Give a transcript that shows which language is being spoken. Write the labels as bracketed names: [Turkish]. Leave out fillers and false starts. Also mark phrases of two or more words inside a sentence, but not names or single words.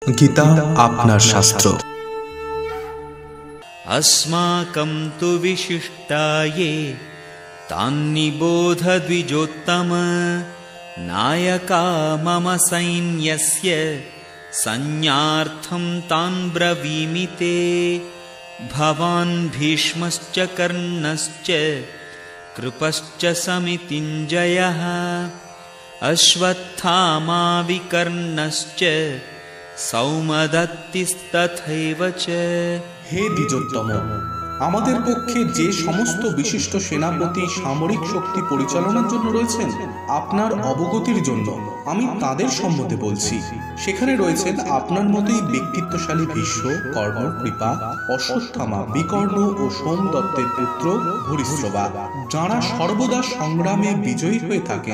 [Bangla] গীতা আপনার শাস্ত্র। [Sanskrit] अस्माकं तु विशिष्टाये तान्निबोध द्विजोत्तम नायका मम सैन्यस्य संज्ञार्थं तान् ब्रवीमि ते भवान् भीष्मश्च कर्णश्च कृपश्च समितिञ्जयः अश्वत्थामा विकर्णश्च सौमदत्तिस्तथैव च। [Bangla] হে দ্বিজোত্তম, আমাদের পক্ষে যে সমস্ত বিশিষ্ট সেনাপতি সামরিক শক্তি পরিচালনার জন্য রয়েছেন, আপনার অবগতির জন্য আমি তাদের সম্বন্ধে বলছি। সেখানে রয়েছেন আপনার মতোই ব্যক্তিত্বশালী ভীষ্ম, কর্ণ, কৃপা, অশ্বত্থামা, বিকর্ণ ও সোমদত্তের পুত্র ভূরিশ্রবা, যাঁরা সর্বদা সংগ্রামে বিজয়ী হয়ে থাকেন।